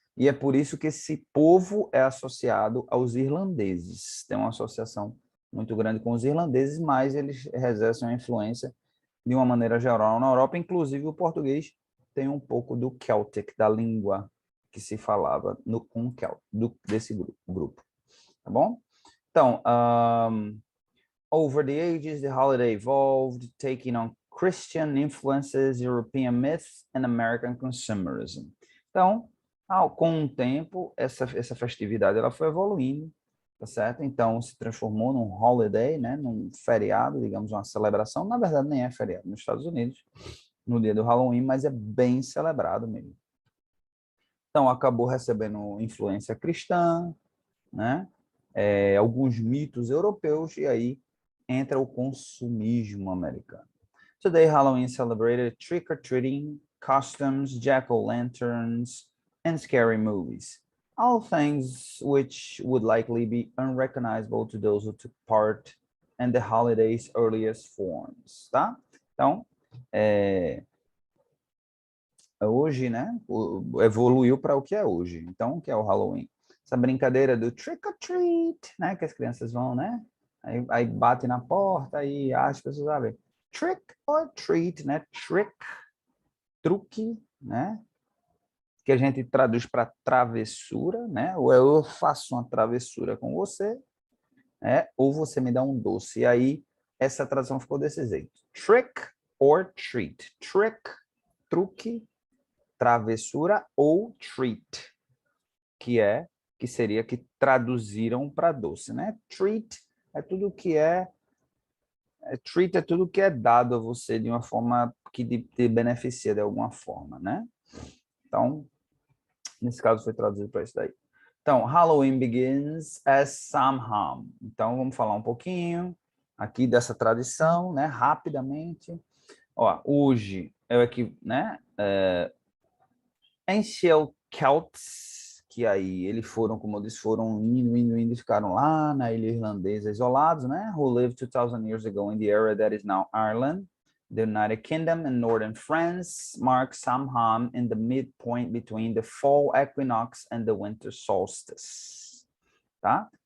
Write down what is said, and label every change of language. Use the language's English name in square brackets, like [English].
[Portuguese] E é por isso que esse povo é associado aos irlandeses. Tem uma associação muito grande com os irlandeses, mas eles exercem uma influência de uma maneira geral na Europa, inclusive o português tem um pouco do Celtic, da língua que se falava desse grupo, tá bom? Então, [English] over the ages, the holiday evolved, taking on Christian influences, European myths, and American consumerism. [Portuguese] Então, com o tempo, essa festividade ela foi evoluindo, tá certo? Então, se transformou num holiday, né? Num feriado, digamos, uma celebração. Na verdade, nem é feriado nos Estados Unidos, no dia do Halloween, mas é bem celebrado mesmo. Então, acabou recebendo influência cristã, né? Alguns mitos europeus, e aí entra o consumismo americano. [English] Today, Halloween is celebrated trick-or-treating, costumes, jack-o'-lanterns, and scary movies. All things which would likely be unrecognizable to those who took part in the holiday's earliest forms, [Portuguese] tá? Então, hoje, né, evoluiu para o que é hoje. Então, o que é o Halloween? Essa brincadeira do [English] trick or treat, [Portuguese] né, que as crianças vão, né? Aí bate na porta e as pessoas abrem. [English] Trick or treat, [Portuguese] né? Trick, truque, né? Que a gente traduz para travessura, né? Ou eu faço uma travessura com você, né? Ou você me dá um doce. E aí, essa tradução ficou desse jeito. [English] Trick or treat. [Portuguese] Trick, truque, travessura, ou treat, que seria que traduziram para doce, né? Treat é tudo que treat é tudo que é dado a você de uma forma que te beneficia de alguma forma, né? Então, nesse caso foi traduzido para isso daí. Então, [English] Halloween begins as Samhain. [Portuguese] Então, vamos falar um pouquinho aqui dessa tradição, né? Rapidamente. Ó, hoje é o que, né? [English] Ancient Celts, [Portuguese] que aí eles foram, como eu disse, foram indo e ficaram lá na ilha irlandesa isolados, né? [English] Who lived 2,000 years ago in the area that is now Ireland. The United Kingdom and northern France mark Samhain in the midpoint between the fall equinox and the winter solstice, [Portuguese] tá?